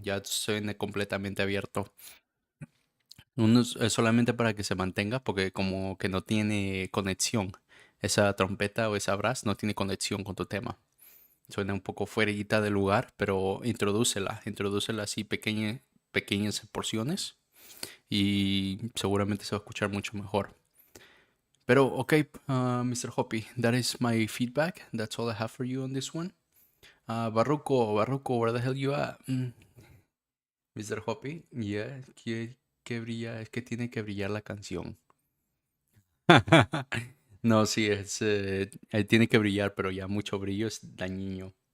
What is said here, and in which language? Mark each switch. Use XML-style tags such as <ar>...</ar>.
<es>Ya suene completamente abierto. Es solamente para que se mantenga, porque como que no tiene conexión. Esa trompeta o esa brass no tiene conexión con tu tema. Suena un poco fuera de lugar, pero introdúcela así pequeñas porciones y seguramente se va a escuchar mucho mejor. Pero ok, Mr.</es> <en>Hoppy, that is my feedback. That's all I have for you on this one. Barroco, where the hell you at? Mr.</en> <es>Hoppy, yeah, que brilla, es que tiene que brillar la canción. No, sí, tiene que brillar, pero ya mucho brillo es dañino.</es>